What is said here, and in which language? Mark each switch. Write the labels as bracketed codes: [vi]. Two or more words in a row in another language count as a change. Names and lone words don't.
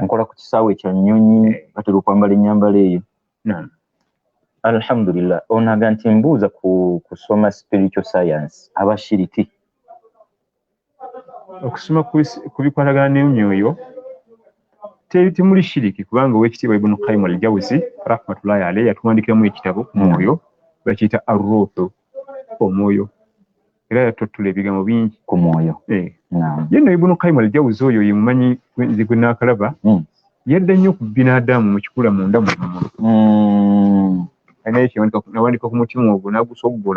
[lg] nkola ku kisaawe kya nnyonyi batera okwambala ennyambala eyo alhamdulillah onaga nti mbuuza ku kusoma [en] spiritual science [lg] abashiriki okusoma ku bikwatagana n'emyoyo temuli shiriki kubanga owekitiibwa Ibn Qayyim al-Jawzi [ar] رحمة الله عليه [lg] yatuwandikiramu ekitabo ku mwoyo bakiyita Ar-Ruhu, omwoyo, era yatottula ebigambo bingi ku mwoyo. Yenno Ibn Qayyim al-Jawzi oyo yemumanyi gwe naakalaba yadda nnyo ku binadamu mu kikula munda mu alina ekyawandika ku mutima ogwo n'agusoggola